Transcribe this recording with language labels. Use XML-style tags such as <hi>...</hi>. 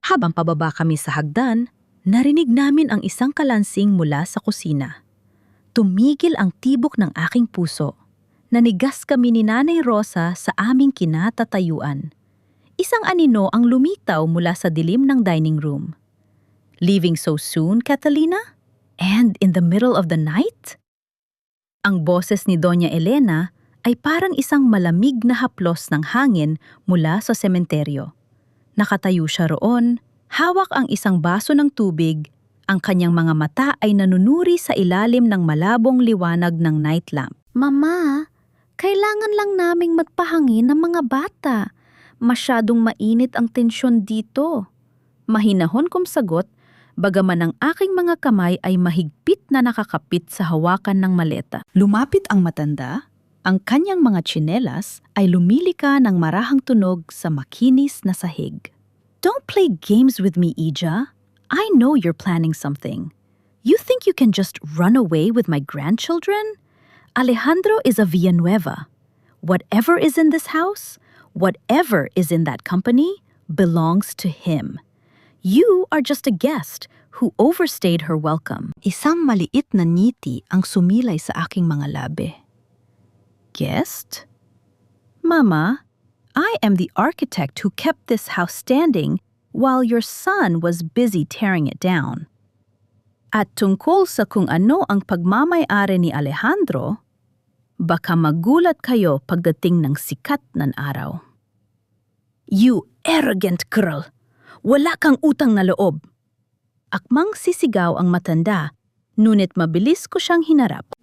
<tl>Habang pababa kami sa hagdan, narinig namin ang isang kalansing mula sa kusina. Tumigil ang tibok ng aking puso. Nanigas kami ni Nanay Rosa sa aming kinatatayuan. Isang anino ang lumitaw mula sa dilim ng dining room.</tl> <en>"Leaving so soon, Catalina? And in the middle of the night?"</en> <tl>Ang boses ni Doña Elena ay parang isang malamig na haplos ng hangin mula sa sementeryo. Nakatayo siya roon, hawak ang isang baso ng tubig, ang kanyang mga mata ay nanunuri sa ilalim ng malabong liwanag ng night lamp. Mama, kailangan lang naming magpahangin ng mga bata. Masyadong mainit ang tensyon dito. Mahinahon kong sagot, bagaman ang aking mga kamay ay mahigpit na nakakapit sa hawakan ng maleta. Lumapit ang matanda, ang kanyang mga tsinelas ay lumilika ng marahang tunog sa makinis na sahig.</tl> <en>"Don't play games with me, Ija. I know you're planning something. You think you can just run away with my grandchildren? Alejandro is a Villanueva. Whatever is in this house, whatever is in that company, belongs to him. You are just a guest who overstayed her welcome."</en> <tl>Isang maliit na ngiti ang sumilay sa aking mga labi.</tl> <en>"Guest? Mama, I am the architect who kept this house standing while your son was busy tearing it down.</en> <tl>At tungkol sa kung ano ang pagmamay-ari ni Alejandro, baka magulat kayo pagdating ng sikat ng araw."</tl> <en>"You arrogant girl!</en> <tl>Wala kang utang na loob!" Akmang sisigaw ang matanda, ngunit mabilis ko siyang hinarap.</tl>